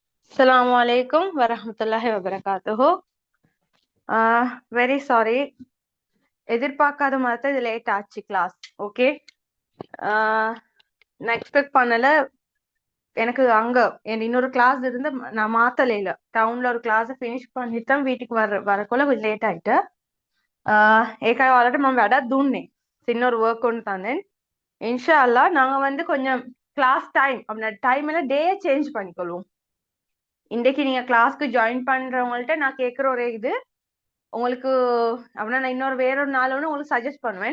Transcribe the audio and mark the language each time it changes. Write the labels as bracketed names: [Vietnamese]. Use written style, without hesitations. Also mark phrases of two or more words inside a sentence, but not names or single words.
[Arabic] السلام عليكم ورحمة الله وبركاته. [English] Very sorry. [Tamil] எதிர்பார்க்காத மாதிரி இது லேட் ஆச்சு கிளாஸ். ஓகே, நான் எக்ஸ்பெக்ட் பண்ணல. எனக்கு அங்க என் இன்னொரு கிளாஸ் இருந்து நான் மாத்தல இல்ல. டவுன்ல ஒரு கிளாஸ் ஃபினிஷ் பண்ணிட்டு தான் வீட்டுக்கு வரக்குள்ள கொஞ்சம் லேட் ஆயிட்டு. [Sinhala] ඒකයි ඔයාලට මම වැඩක් දුන්නේ. [Tamil] சின்ன work ஒன்று தந்தேன். [Arabic] إن شاء الله [Tamil] நாங்க வந்து கொஞ்சம் [English] class time [Tamil] அப்படின்னா டைம் எல்லாம் [English] day change [Tamil] பண்ணிக்கொள்வோம். இன்றைக்கு நீங்க கிளாஸ்க்கு ஜாயின் பண்றவங்கள்ட்ட நான் கேட்குற ஒரே இது, உங்களுக்கு அப்படின்னா நான் இன்னொரு வேறொரு நாள் ஒன்று உங்களுக்கு சஜஸ்ட் பண்ணுவேன்.